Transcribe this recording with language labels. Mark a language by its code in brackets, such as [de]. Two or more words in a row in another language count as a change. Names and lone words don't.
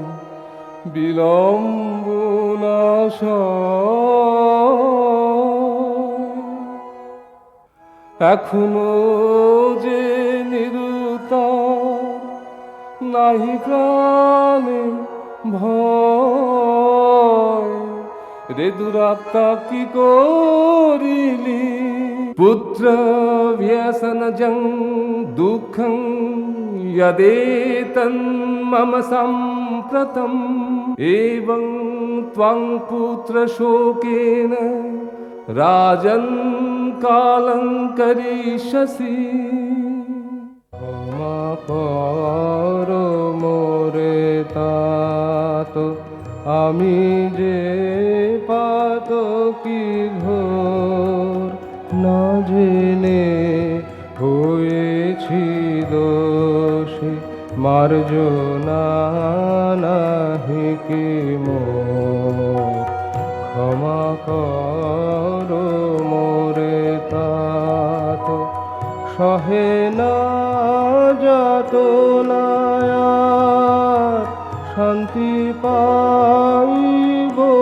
[bn] বিলম্ব নাশ এখনো যে নিরুত্তর নাহি প্রাণে ভয় রে দুরাত্মা কি করিলি [sa] पुत्रव्यसनजं दुःखं यदेतन्मम सम्प्रतम् एवं त्वं पुत्रशोकेन राजन् कालं करिष्यसि [bn] ক্ষমা কর মোরে तात আমি যে পাতকী ঘোর না জেনে হয়েছি দোষী মার্জনা নাহি কি মোর ক্ষমা কর মোরে तात সহে না যাতনায়ার শান্তি পাইব